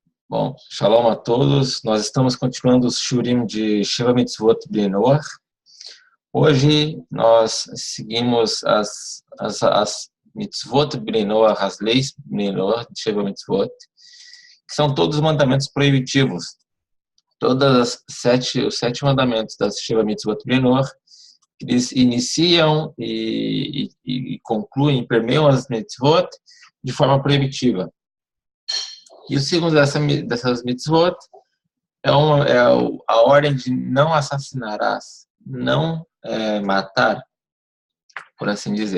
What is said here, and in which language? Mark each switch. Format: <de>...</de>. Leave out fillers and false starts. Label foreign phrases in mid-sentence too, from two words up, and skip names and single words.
<pt>Bom, shalom a todos. Nós estamos continuando os shurim de Sheva Mitzvot Bnei Noach. Hoje nós seguimos as Mitzvot Bnei Noach, as leis Bnei Noach de Sheva Mitzvot, que são todos os mandamentos proibitivos. Os sete mandamentos das Sheva Mitzvot Bnei Noach, eles iniciam e concluem, permeiam as Mitzvot de forma proibitiva. E o segundo dessas mitzvot é a ordem de não assassinarás, não matar, por assim dizer.</pt>